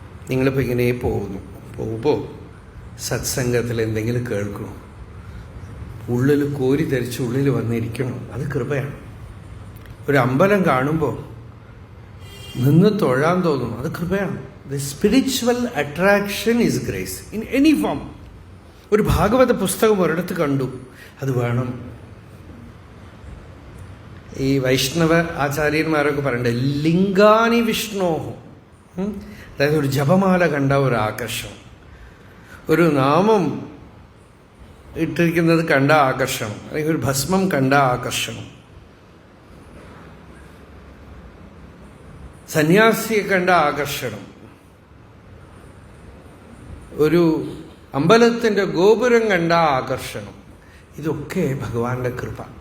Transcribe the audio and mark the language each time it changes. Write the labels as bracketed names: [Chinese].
[Malayalam] നിങ്ങളിപ്പോൾ ഇങ്ങനെ പോകുമ്പോൾ സത്സംഗത്തിൽ എന്തെങ്കിലും കേൾക്കണോ, ഉള്ളിൽ കോരി ധരിച്ച് ഉള്ളിൽ വന്നിരിക്കണം, അത് കൃപയാണ്. ഒരു അമ്പലം കാണുമ്പോൾ നിന്ന് തൊഴാൻ തോന്നും, അത് കൃപയാണ്. [English] The spiritual attraction is grace in any form. [Malayalam] ഒരു ഭാഗവത പുസ്തകം ഒരിടത്ത് കണ്ടു, അത് വേണം. ഈ വൈഷ്ണവ ആചാര്യന്മാരൊക്കെ പറയണ്ടേ, ലിംഗാനി വിഷ്ണോഹോ, അതായത് ഒരു ജപമാല കണ്ട ഒരു ആകർഷണം, ഒരു നാമം ഇട്ടിരിക്കുന്നത് കണ്ട ആകർഷണം, അല്ലെങ്കിൽ ഒരു ഭസ്മം കണ്ട ആകർഷണം, സന്യാസിയെ കണ്ട ആകർഷണം, ഒരു അമ്പലത്തിൻ്റെ ഗോപുരം കണ്ട ആകർഷണം, ഇതൊക്കെ ഭഗവാന്റെ കൃപ.